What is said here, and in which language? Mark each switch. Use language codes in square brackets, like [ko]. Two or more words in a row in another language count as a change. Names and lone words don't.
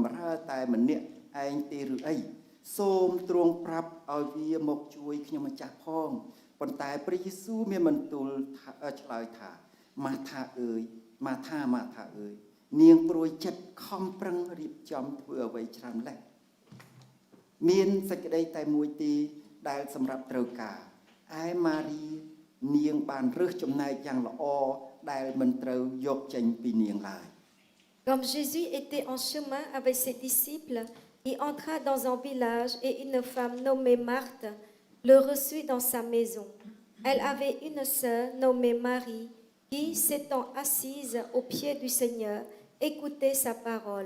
[km] រើតែម្នាក់ឯងទេឬអីសូមទ្រង់ប្រាប់ឲ្យវាមកជួយខ្ញុំម្ចាស់ផងប៉ុន្តែព្រះយេស៊ូវមានបន្ទូលឆ្លើយថាម៉ាថាអើយម៉ាថាអើយនាងព្រួយចិត្តខំប្រឹងរៀបចំធ្វើអ្វីច្រើនលេះមានសេចក្តីតែមួយទេដែលសម្រាប់ត្រូវការឯម៉ារីនាងបានរើសចំណែកយ៉ាងល្អដែលមិនត្រូវយកចេញពីនាងឡើយ [fr] Comme Jésus était en chemin avec ses disciples, il entra dans un village et une femme nommée Marthe le reçut dans sa maison. Elle avait une sœur nommée Marie qui, s'étant assise aux pieds du Seigneur, écoutait sa parole.